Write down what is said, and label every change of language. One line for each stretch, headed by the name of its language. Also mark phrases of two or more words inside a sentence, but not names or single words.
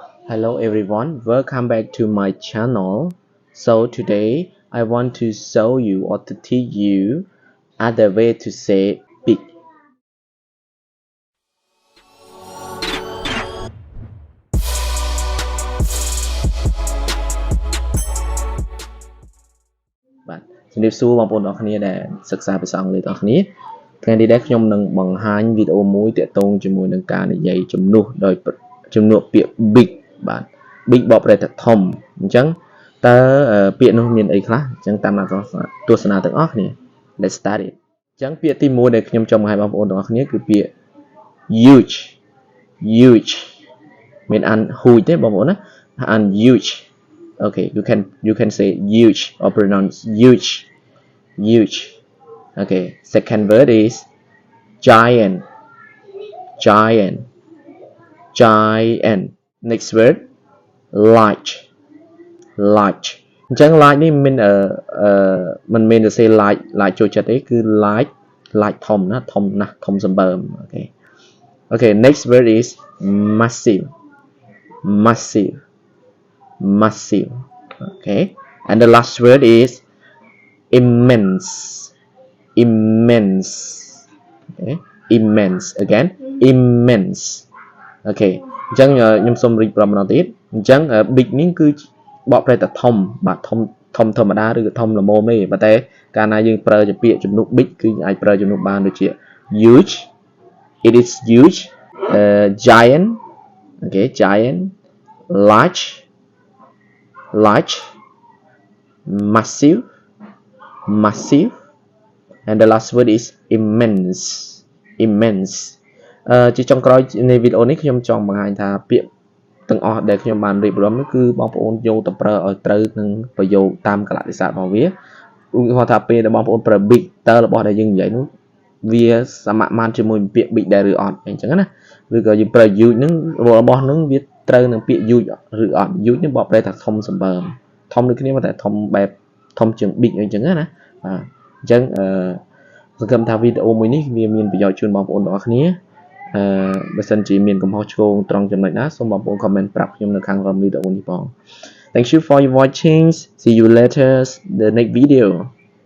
English: Hello everyone, welcome back to my channel. So today I want to show you or to teach you other way to say big.
Khmer: Bạnជំរាបសួរបងប្អូនទាំងអស់គ្នាដែលសិក្សាភាសាអង់គ្លេសទាំងអស់គ្នាថ្ងៃនេះដែរខ្ញុំនឹងបង្ហាញវីដេអូ មួយទាក់ទងជាមួយនឹងការនិយាយជំនួសដោយជំនួសពាក្យ big បាទ big បកប្រែថាធំអញ្ចឹងតើពាក្យនោះមានអីខ្លះអញ្ចឹងតាមទស្សនាទាំងអស់គ្នា
English: Let's start it
Khmer: អញ្ចឹងពាក្យទី1ដែលខ្ញុំចង់បង្ហាញបងប្អូនទាំងអស់គ្នាគឺពាក្យ huge មានអាន huge ទេបងប្អូនណាអាន huge
English: Okay, you can say huge or pronounce huge. Okay, second word is giant. Next word large.
Khmer: អញ្ចឹង large នេះមិនមែនទៅ
English: say large
Khmer: ចូលចិត្តទេគឺ large ធំណាស់ធំសម្បើម
English: Okay, next word is massive. Okay, and the last word is immense. Okay, immense again, immense.
Khmer: Okay, អញ្ចឹងខ្ញុំសូមរៀបរាប់ម្ដងទៀតអញ្ចឹង big នេះគឺបកប្រែថាធំបាទធំធម្មតាឬក៏ធំល្មមទេប៉ុន្តែកាលណាយើងប្រើជាពាក្យជំនួស big គឺអាចប្រើជំនួសបានដូចជា
English: huge, it is huge, giant, okay, giant, large, massive, and the last word is immense.
Khmer: ជាចុងក្រោយនៃវីដេអូនេះខ្ញុំចង់បង្ហាញថាពាក្យទាំងអស់ដែលខ្ញុំបានរៀបរាប់នោះគឺបងប្អូនយកទៅប្រើឲ្យត្រូវនឹងប្រយោគ តាមកលៈទេសៈរបស់វាឧទាហរណ៍ថាពេលដែលបងប្អូនប្រើ big តើរបស់ដែលយើងនិយាយនោះវាសមមាត្រជាមួយពាក្យ big ដែរឬអត់អញ្ចឹងណាឬក៏យើងប្រើ huge នឹងរបស់នឹងវាត្រូវនឹងពាក្យ huge ឬអត់ huge នេះបកប្រែថាធំសម្បើមធំដូចគ្នាតែធំបែបធំជាង big អញ្ចឹងណាបាទអញ្ចឹងសង្ឃឹមថាវីដេអូមួយនេះវាមានប្រយោជន៍ជូនបងប្អូនទាំងអស់គ្នាបើសិនជាមានកំហុសឆ្គងត្រង់ចំណុចណាសូមបងប្អូន comment ប្រាប់ខ្ញុំនៅខាងក្រោមវីដេអូនេះផង
English: Thank you for your watching. See you later the next video.